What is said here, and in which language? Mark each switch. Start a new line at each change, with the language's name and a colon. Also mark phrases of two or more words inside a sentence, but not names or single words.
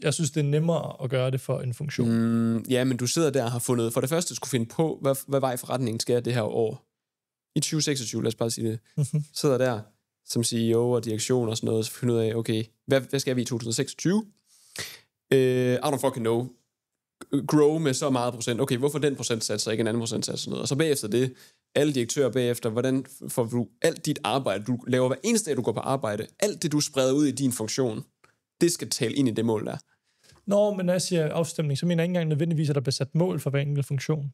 Danish: Jeg synes, det er nemmere at gøre det for en funktion. Ja, men du sidder der og har fundet, for det første skulle finde på, hvad vej forretningen skal det her år. I 2026, lad os bare sige det. Sidder der som CEO og direktion og sådan noget, så finder ud af, okay, hvad skal vi i 2026?
English: I don't fucking know.
Danish: Grow med så meget procent. Okay, hvorfor den procentsats og ikke en anden procentsats og noget? Og så bagefter det, alle direktører bagefter, hvordan får du alt dit arbejde, du laver hver eneste dag, du går på arbejde, alt det, du spreder ud i din funktion, det skal tale ind i det mål der. Nå, men når jeg siger afstemning, så mener jeg ikke engang nødvendigvis, at der bliver sat mål for hver enkelt funktion.